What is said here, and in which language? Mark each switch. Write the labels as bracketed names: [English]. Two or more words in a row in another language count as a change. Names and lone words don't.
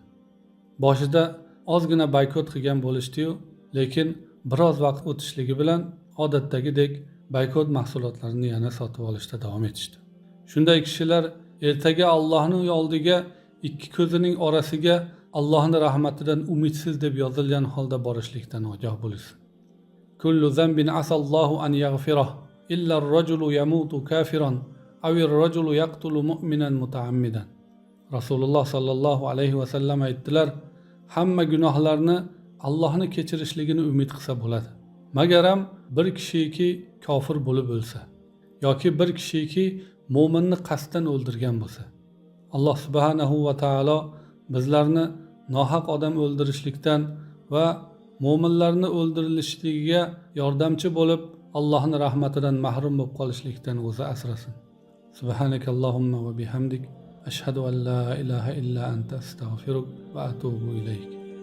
[Uzbek] Boshida ozgina boykot qilgan bo'lishdi-yu, lekin biroz vaqt o'tishligi bilan odatdagidek boykot mahsulotlarini yana sotib olishda davom etishdi. Shunday kishilar ertaga Allohning oldiga ikki ko'zining orasiga Allohning rahmatidan umidsiz deb yozilgan holda borishlikdan ogoh bo'lsin. [Arabic] كل ذنب عسى الله أن يغفره إلا الرجل يموت كافرا أو الرجل يقتل مؤمنا متعمدا. [Uzbek] Rasululloh [Arabic] sallallohu alayhi va sallam [Uzbek] aytdilar, hamma gunohlarni Allohning kechirishligini umid qilsa bo'ladi. Magaram bir kishiki kofir bo'lib o'lsa yoki bir kishiki mo'minni qasddan o'ldirgan bo'lsa. Alloh [Arabic] subhanahu va taolo [Uzbek] bizlarni nohaq odam o'ldirishlikdan va mo'minlarni o'ldirilishligiga yordamchi bo'lib Allohning rahmatidan mahrum bo'lib qolishlikdan o'zi asrasin. [Arabic] سبحانك اللهم وبحمدك أشهد أن لا إله إلا أنت أستغفرك وأتوب إليك.